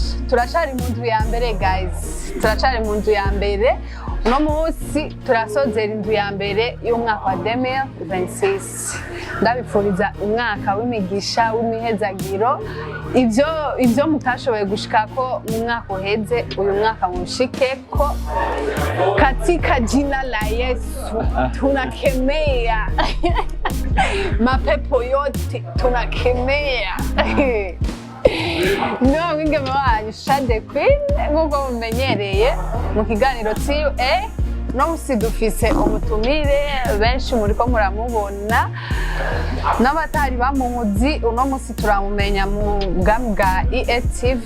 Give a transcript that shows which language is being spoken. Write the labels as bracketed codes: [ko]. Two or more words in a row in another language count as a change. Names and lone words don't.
[rn] Turacari mu nzu ya mbere guys. Turacari mu nzu ya mbere. Uno munsi turasozera inzu ya mbere y'umwaka wa 2026. Ndabifuriza umwaka w'imigisha w'imihezagiro. Ivyo mutashoboye gushikako mu mwaka uheze uyu mwaka mushikeko [sw] katika jina la Yesu tunakemea mapepo yote tunakemea. [rn] No wingeme wanyu Shade Queen nk'uko mumenyereye mu kiganiro TUA. No musidufise umutumire benshi muriko muramubona n'abatari bamuzi. Uno musi turamumenya mu bwami bwa EATV.